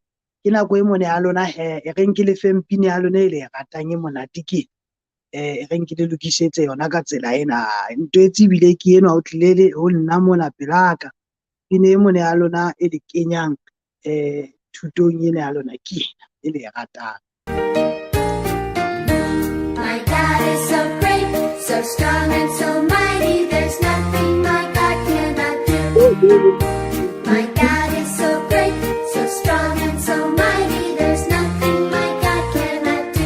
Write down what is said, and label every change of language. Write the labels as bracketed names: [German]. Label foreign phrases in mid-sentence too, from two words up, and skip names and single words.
[Southern Sotho] Ke nako e mone ya lona he, e reng ke le feng pina ya lona e le e ratang e monate ke e reng ke le lokisetse yona ka tsela ena. Ntwetse ebile ke enwa o tlile ho nna mona pelaka, pina e mone ya lona e le kenyang thutong ena ya lona ke ena e le e ratang. [English] My God is so great, so strong and so mighty, there's nothing my God cannot do. My God is so great, so strong and so mighty, there's nothing my God cannot do.